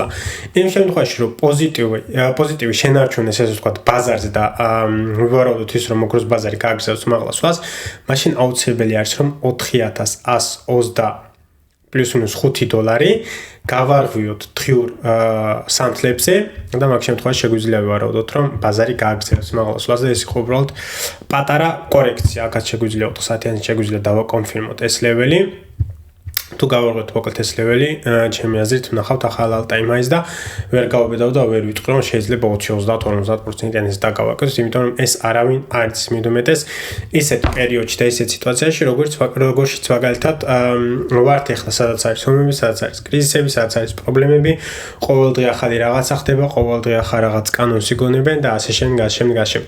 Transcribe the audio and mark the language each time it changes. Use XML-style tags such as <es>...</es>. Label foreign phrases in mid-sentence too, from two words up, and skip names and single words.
<ka>იმ შემთხვევაში, რომ პოზიტივი შენარჩუნეს, ესე ვთქვათ, ბაზარზე და ვივარაუდოთ ის, რომ ოქროს ბაზარი გააგრძელოს მაღლასვლას, მაშინ აუცილებელი არის, რომ 4120 პლუს-მინუს $5 გავარღვიოთ დღიურ სამთლებზე და მაგ შემთხვევაში შეგვიძლია ვივარაუდოთ, რომ ბაზარი გააგრძელოს მაღლასვლას და ეს იყო უბრალოდ პატარა კორექცია. აქაც შეგვიძლია 4 საათიანი შეგვიძლია დავაკონფირმოთ ეს ლეველი. თუ გავარღვიოთ მოკლედ ეს ლეველი, ჩემი აზრით ვნახავთ ახალ</ka> <en>all-time high-</en> <ka>ს და ვერ გავაბედავ და ვერ ვიტყვი, რომ შეიძლება 20-30-50%-იანი დაგავაკეთოს, იმიტომ რომ ეს არავინ არ იცის, მიდუმეტეს ისეთ პერიოდში და ისეთ სიტუაციაში, როგორშიც მაგალითად ვართ ახლა, სადაც არის ომები, სადაც არის კრიზისები, სადაც არის პრობლემები, ყოველდღე ახალი რაღაცა ხდება, ყოველდღე ახალ რაღაც კანონს იგონებენ და ასე შემდეგ.</ka>